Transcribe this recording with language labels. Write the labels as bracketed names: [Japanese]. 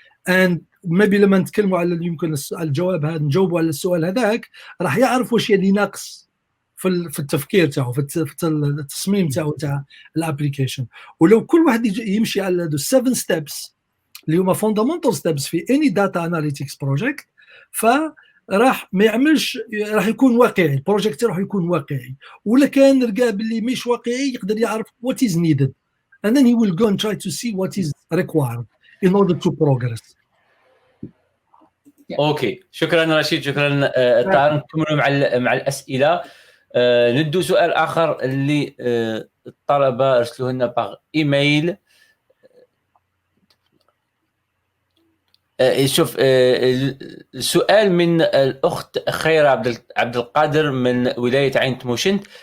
[English] and maybe [Arabic] لما نتكلموا على يمكن الجواب هذا نجاوبوا على السؤال هذاك، راح يعرف واش اللي ناقص في التفكير تاعو، في التصميم تاعو تاع الابليكيشن. ولو كل واحد يمشي على 7 ستيبس اللي هما فوندامنتال ستيبس في اني داتا اناليتكس بروجكت، راح ما يعملش، راح يكون واقعي البروجكت، راح يكون واقعي. ولا كان لقى باللي مش واقعي يقدر يعرف [English] what is needed and then he will go and try to see what is required in order to progress. [Arabic] اوكي، شكرا رشيد، شكرا طاهر. نكملوا مع الاسئله. ندو سؤال اخر اللي الطلبه ارسلوه لنا باغ ايميل. شوف السؤال من الاخت خيرة عبد القادر من ولايه عين تموشنت.